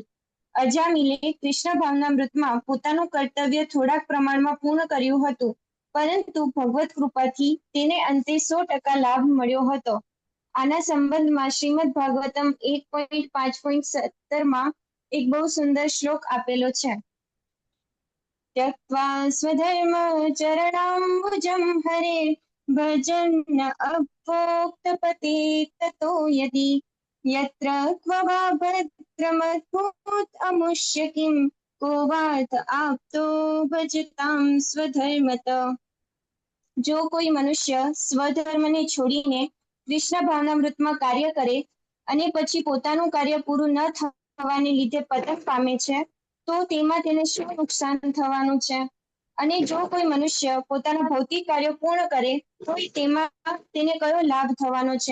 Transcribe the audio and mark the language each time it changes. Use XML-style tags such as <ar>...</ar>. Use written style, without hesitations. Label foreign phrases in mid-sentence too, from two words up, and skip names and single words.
<gu>અજામિલે કૃષ્ણ ભાવનામૃતમાં પોતાનું કર્તવ્ય થોડાક પ્રમાણમાં પૂર્ણ કર્યું હતું, પરંતુ ભગવત કૃપાથી તેને અંતે 100% લાભ મળ્યો હતો. આના સંબંધમાં શ્રીમદ ભાગવતમ 1.5.17 એક બહુ સુંદર શ્લોક આપેલો છે.</gu> <sa>त्यक्त्वा स्वधर्मचरणाम्बुजं हरे भजन् अभोक्तपते ततो यदि यत्र क्व वा भद्रमद्भूत अमुष्य किं को वार्थ आप्तो भजतां स्वधर्मत.</sa> <gu>જો કોઈ મનુષ્ય સ્વધર્મને છોડીને કૃષ્ણ ભાવનામૃતમાં કાર્ય કરે અને પછી પોતાનું કાર્ય પૂરું ન થવાને લીધે પતન પામે છે, તો તેમાં તેને શું નુકસાન થવાનું છે? અને જો કોઈ મનુષ્ય પોતાના ભૌતિક કાર્યો પૂર્ણ કરે તો તેમાં તેને કયો લાભ થવાનો છે?</gu>